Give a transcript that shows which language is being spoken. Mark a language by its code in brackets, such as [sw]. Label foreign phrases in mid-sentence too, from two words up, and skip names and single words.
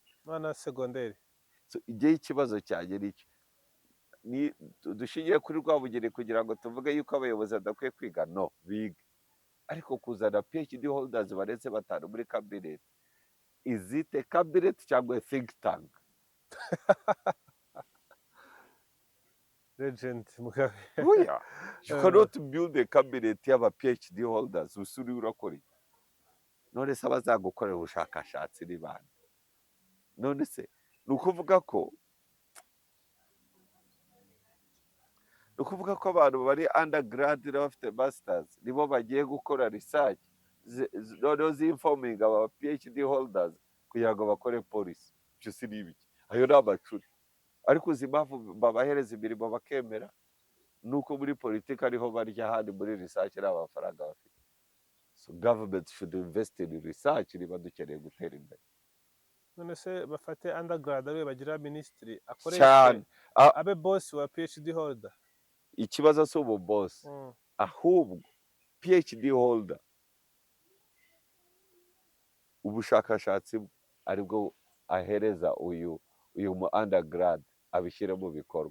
[rw] na segonderi. igihe ikibazo cyanjye ni dushingiye kuri Rwabugiri kugira ngo tuvuge yuko abayobozi badakwiye kwiga, no biga, ariko kuzana [en] PhD holders [rw] baretse batanu muri cabinet, izite cabinet cyangwa [en] think tank? [rw] Legend Mugabe. Oya, [en] you cannot build a cabinet [rw] y'aba PhD holders usuri urakora. None se abazagukorera ubushakashatsi ni bande? None se ni ukuvuga ko abantu bari undergrad n'abafite masters nibo bagiye gukora research noneho zinforming aba [en] PhD holders [rw] kugira ngo bakore policy. Ibyo si n'ibiki, ayo ni amacuri. Ariko uzi impamvu babahereza imirimo bakemera? Nuko muri politiki ariho barya, ahandi muri research nta mafaranga bafite. [en] So government should invest in research [rw] niba dukeneye gutera imbere. None se bafate undergrad ariwe bagira minisitiri Cyane. abe boss wa [en] PhD holder. [rw] Ikibazo si ubu boss, ahubwo [en] PhD holder [rw] ubushakashatsi aribwo ahereza uyu mu undergrad abishyire mu bikorwa.